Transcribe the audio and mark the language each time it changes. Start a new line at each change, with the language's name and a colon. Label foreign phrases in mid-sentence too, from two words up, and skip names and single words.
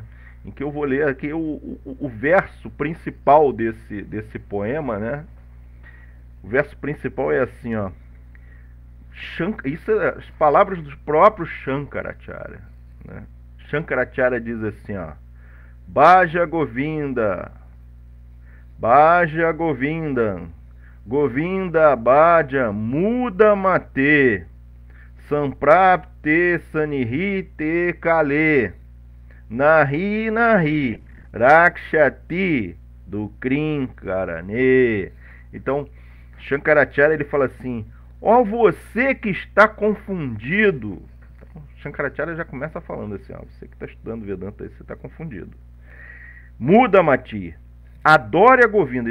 Portuguese: Em que eu vou ler aqui o verso principal desse poema, né? O verso principal é assim, ó: Isso é as palavras do próprio Shankaracharya, né? Shankaracharya diz assim, ó:
Sanskrit: भज गोविन्द, भज गोविन्द, गोविन्द भज मूढ मते, सम्प्राप्ते सन्निहिते काले, नहि नहि रक्षति डु कृञ्करणे.
Portuguese: Então, Shankaracharya ele fala assim: ó, você que está confundido. Então, Shankaracharya já começa falando assim: ó, você que está estudando Vedanta, você está confundido.
Sanskrit: मूढ मति,
Portuguese: adore a Govinda.